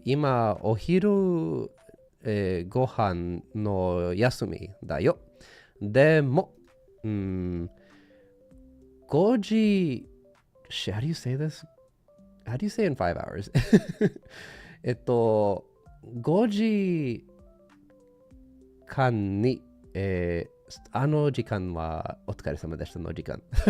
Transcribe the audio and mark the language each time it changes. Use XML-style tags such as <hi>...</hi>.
<ja>Ima ohiru ご飯の休みだよ。でも、5時、</ja> <en>shit, how do you say this? How do you say in 5 hours?</en> <ja>5時間に、あの時間はお疲れ様でしたの時間。</ja>